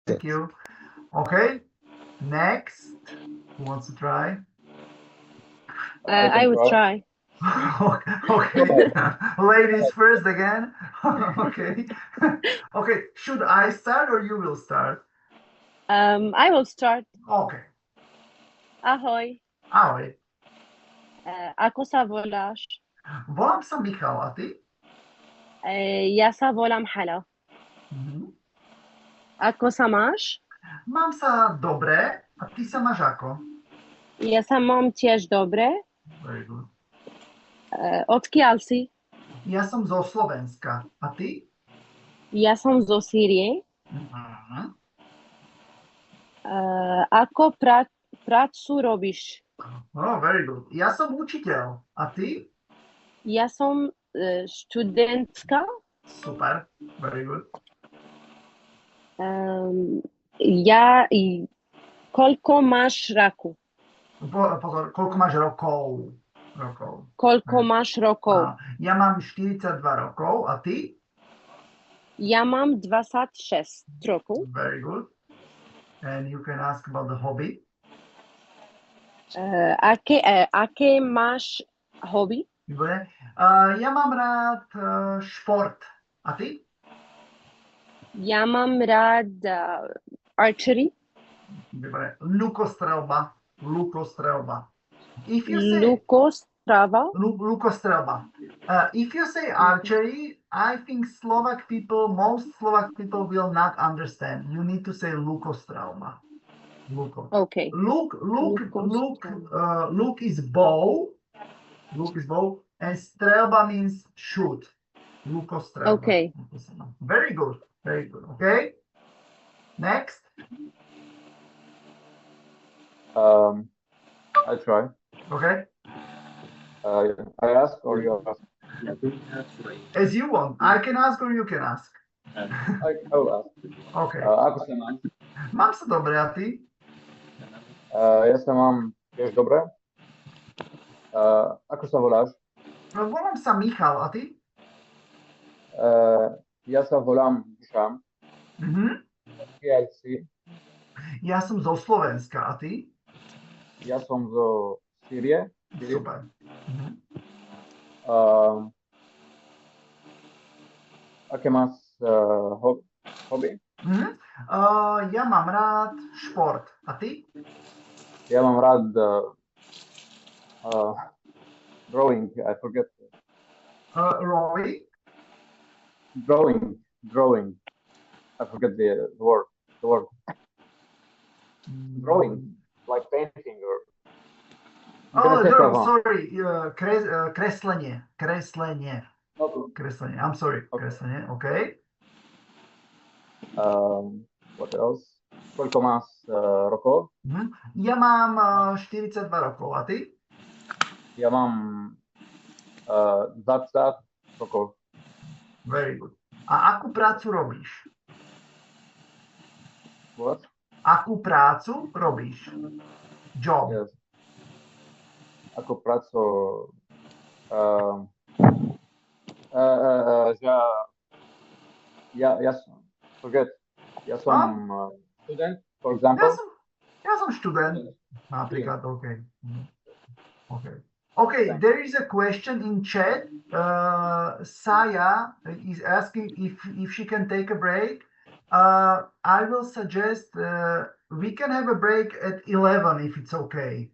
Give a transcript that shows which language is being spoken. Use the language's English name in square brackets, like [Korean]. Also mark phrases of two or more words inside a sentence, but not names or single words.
[English] Thank you. Okay, next. Who wants to try? I will try. Okay, ladies first again. Okay, okay. Should I start or you will start? I will start. Okay. [Slovak] Ahoj, Ahoj. ako sa voláš? Volám sa Michal, a ty? Ja sa volám Hala. Mhm. Ako sa máš? Mám sa dobre, a ty sa máš ako? Ja sa mám tiež dobre. [English] Very good. [Slovak] Odkiaľ si? Ja som zo Slovenska, a ty? Ja som zo Sýrie. Mhm. Ako prácu robíš? [English] Oh, very good. [Slovak] Ja som učiteľ, a ty? Ja som študentka. Super, [English] very good. [Slovak] Ja, koľko máš roku? Pozor, koľko máš rokov? Rokov. Koľko máš rokov? Ja mám 42 rokov, a ty? Ja mám 26 rokov. [English] Very good. And you can ask about the hobby. [Slovak] Aké máš hobby? Výborné. Ja mám rád šport. A ty? Ja mám rád archery. Výborné. Lukostrelba. Lukostrelba. [English] If you say [Slovak] Lukostrava. lukostrelba. [English] If you say archery, I think most Slovak people will not understand. You need to say lukostrelba. [Slovak] Luko. [English] Okay. Look is bow. Look is bow. And strelba means shoot. [Slovak] Lukostrelba. [English] Okay. Very good. Very good. Okay. Next. I try. Okay. I ask or you ask? As you want. I can ask or you can ask. I will ask. Okay. [Slovak] Ako sa mám? Mám sa dobre, a ty? Ja sa mám tiež dobre. Ako sa voláš? Volám sa Michal, a ty? Ja sa volám Dušan. Odkiaľ si? Ja som zo Slovenska, a ty? Ja som zo Sýrie. Super. Aké máš hobby? Ja mám rád šport. A ty? Ja mám rád drawing. [English] I forget. Rowing? Drawing. I forget the word. Drawing, like painting or. Sorry. [Slovak] Kreslenie. Kreslenie. [English] I'm sorry. Okay. Kreslenie. Okay. What else? [Slovak] Koľko máš rokov? Ja mám 42 rokov. A ty? Ja mám 20 rokov. [English] Very good. [Slovak] A akú prácu robíš? [English] What? [Slovak] Akú prácu robíš? Job. Yes. Akú prácu... ja forget. Ja som student, [English] for example. [Slovak] Ja som študent. Napríklad, [English] okay. Okay, there is a question in chat. Saya is asking if she can take a break. I will suggest we can have a break at 11 if it's okay.